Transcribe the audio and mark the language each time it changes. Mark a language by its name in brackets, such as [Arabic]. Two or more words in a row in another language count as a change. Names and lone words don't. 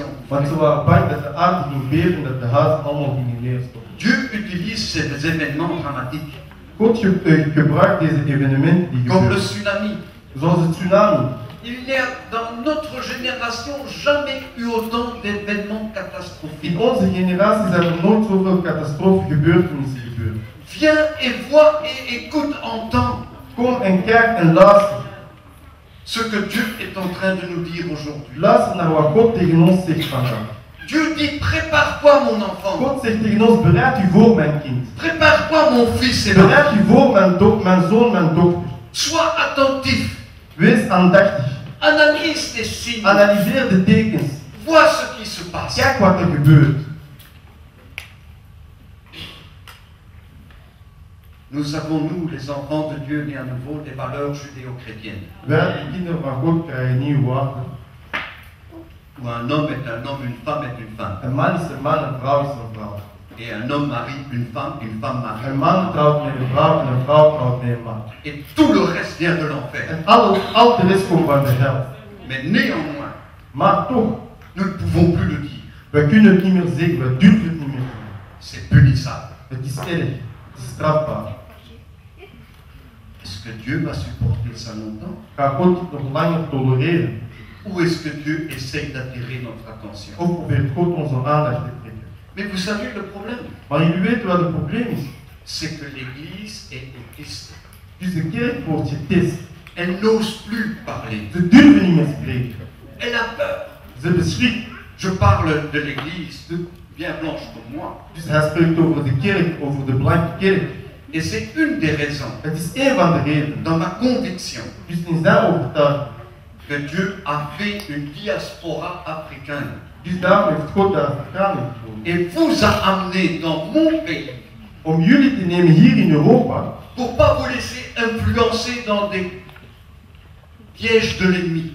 [Dutch] Want ze [French] enfouir. [Dutch] waren bang dat de aarde ging beven en dat de huizen allemaal gingen neerstorten. [French] Dieu utilise ces événements dramatiques, [Dutch] God gebruikt deze evenementen die [French] comme le [Dutch] gebeuren. [French] tsunami. [Dutch] Zoals het tsunami. [French] Il n'y a dans notre génération jamais eu autant d'événements [Dutch] In [French] catastrophiques. [Dutch] onze generatie zijn er nooit zoveel catastrofegebeurtenissen gebeurd. [French] Viens et vois et écoute, entends [Dutch] Kom en kijk en luister. [French] ce que Dieu est en train de nous dire aujourd'hui. [Dutch] Luister naar wat God tegen ons zegt vandaag. [French] Dieu dit, prépare-toi mon enfant, [Dutch] God zegt tegen ons, bereid u voor mijn kind. [French] prépare-toi mon fils et ma [Dutch] Bereid [French] fille. [Dutch] u voor mijn zoon, mijn dochter. [French] Sois attentif, [Dutch] Wees aandachtig. [French] analyse les signes, [Dutch] Analyseer de tekens. [French] vois ce qui se passe. [Dutch] Kijk wat er gebeurt. [French] Nous avons, nous, les enfants de Dieu nés à nouveau, des valeurs judéo-chrétiennes. [Dutch] Wij, de kinderen van God, krijgen nieuwe waarden. [French] Où un homme est un homme, une femme est une femme. [Dutch] Een man is een man, een vrouw is een vrouw. [French] Et un homme marie une femme marie. [Dutch] Een man trouwt met een vrouw en een vrouw trouwt met een man. [French] Et tout le reste vient de l'enfer. [Dutch] En al de rest komt van de hel. [French] Mais néanmoins, [Dutch] Maar toch, [French] nous ne pouvons plus le dire. [Dutch] we kunnen het niet meer zeggen, we durven het niet meer zeggen. [French] C'est punissable. [Dutch] Het is erg, het is strafbaar. [French] Est-ce que Dieu va supporter ça longtemps? [Dutch] Gaat God dit nog langer tolereren? [French] Ou est-ce que Dieu essaye d'attirer notre attention? [Dutch] Of probeert God onze aandacht te trekken? [French] Mais vous savez le problème, [Dutch] Maar jullie weten wat het probleem is. [French] c'est que l'Église est autiste. [Dutch] Dus de kerk wordt getest. [French] Elle n'ose plus parler. [Dutch] Ze durven niet meer spreken. [French] Elle a peur. [Dutch] Ze beschrikt. [French] Je parle de l'Église bien blanche comme moi. [Dutch] Dus hij spreekt over de kerk, over de blanke kerk. [French] Et c'est une des raisons, [Dutch] Het is één van de redenen. [French] dans ma conviction, [Dutch] Dus in zijn overtuiging. [French] que Dieu a fait une diaspora africaine [Dutch] Dus daarom heeft God de Afrikanen gekozen. [French] et vous a amené dans mon pays [Dutch] Om jullie te nemen hier in Europa. [French] pour pas vous laisser influencer dans des pièges de l'ennemi.